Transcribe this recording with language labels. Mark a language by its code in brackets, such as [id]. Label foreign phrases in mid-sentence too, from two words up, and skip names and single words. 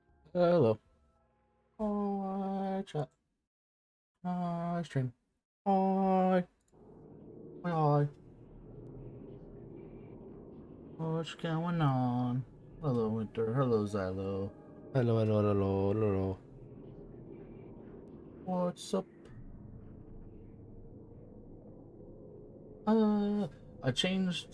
[en] Hello. Hi, chat. Hi, stream. Hi. Hi, hi. What's going on? Hello, Winter. Hello, Xylo. Hello, hello, hello, hello. What's up? I changed.